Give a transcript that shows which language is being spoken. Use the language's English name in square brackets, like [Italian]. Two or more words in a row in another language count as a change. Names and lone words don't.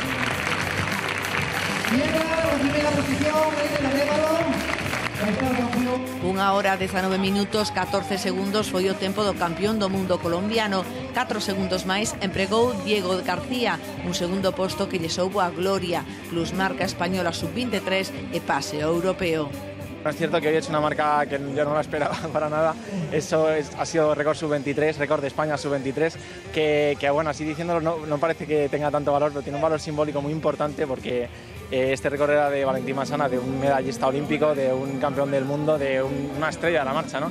[Galician] Unha hora 19 minutos 14 segundos foi o tempo do campeón do mundo colombiano. 4 segundos máis empregou Diego García, un segundo posto que lle soubo a gloria, plusmarca española sub-23 e pase ao europeo. [Spanish] Es cierto que hoy he hecho una marca que yo no la esperaba para nada. Ha sido récord sub-23, récord de España sub-23, que bueno, así diciéndolo no parece que tenga tanto valor, pero tiene un valor simbólico muy importante porque este récord era de Valentín Massana, de un medallista olímpico, de un campeón del mundo, de una estrella de la marcha, ¿no?